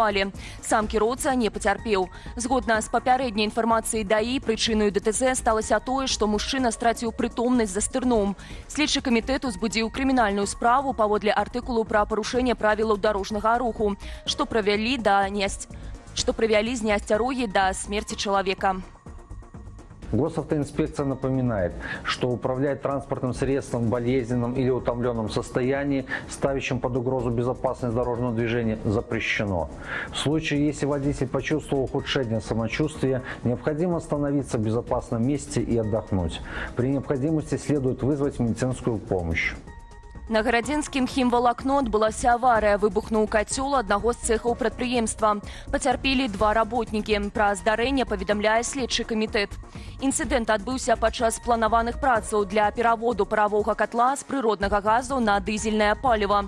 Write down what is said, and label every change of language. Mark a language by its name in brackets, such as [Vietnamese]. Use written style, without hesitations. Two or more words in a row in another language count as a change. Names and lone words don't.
[Belarusian] Сам кіроўца не пацярпеў. Згодна з папярэдняй інфармацыяй, інфармацыі ДАІ, прычынаю ДТЗ сталася тое, што мужчына страціў прытомнасць за стырном. Следчы камітэт узбудзіў крымінальную справу паводле артыкулу пра парушэнне правілаў дарожнага руху, што прывялі з неасцярогі да смерці чалавека. [Russian] Госавтоинспекция напоминает, что управлять транспортным средством в болезненном или утомленном состоянии, ставящим под угрозу безопасность дорожного движения, запрещено. В случае, если водитель почувствовал ухудшение самочувствия, необходимо остановиться в безопасном месте и отдохнуть. При необходимости следует вызвать медицинскую помощь. [Belarusian] На гарадзінскім хімвалакно адбылася аварыя. Выбухнуў кацёл аднаго з цэхаў прадпрыемства. Пацярпелі 2 работнікі. Пра здарэнне паведамляе следчы камітэт. Інцыдэнт адбыўся падчас планаваных працаў для пераводу паравога катла з прыроднага газу на дызельнае паліва.